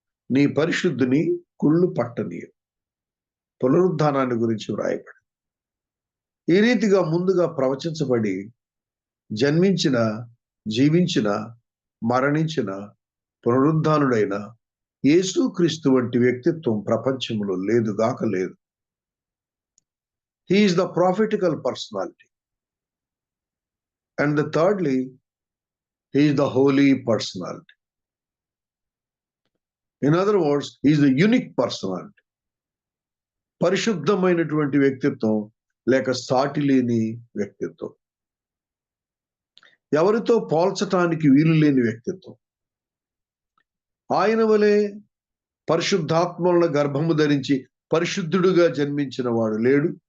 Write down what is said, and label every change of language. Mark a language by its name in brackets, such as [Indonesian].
[Telugu] నీ పరిశుద్ధిని కుళ్ళు పట్టనీయవు, పునరుద్ధానాన్ని గురించి వ్రాయబడి. ఈ రీతిగా ముందుగా ప్రవచించబడి జన్మించిన, జీవించిన, మరణించిన, పునరుద్ధానుడైన యేసుక్రీస్తు వంటి వ్యక్తిత్వం ప్రపంచంలో లేదుగాక లేదు. [English] He is the prophetical personality. And thirdly, he is the holy personality. In other words, he is the unique personality. [Telugu] పరిశుద్ధమైనటువంటి వ్యక్తిత్వం లేక సాటి లేని వ్యక్తిత్వం, ఎవరితో పోల్చటానికి వీలు లేని వ్యక్తిత్వం. ఆయన వలె పరిశుద్ధాత్మల గర్భము ధరించి పరిశుద్ధుడుగా జన్మించిన వాడు లేడు.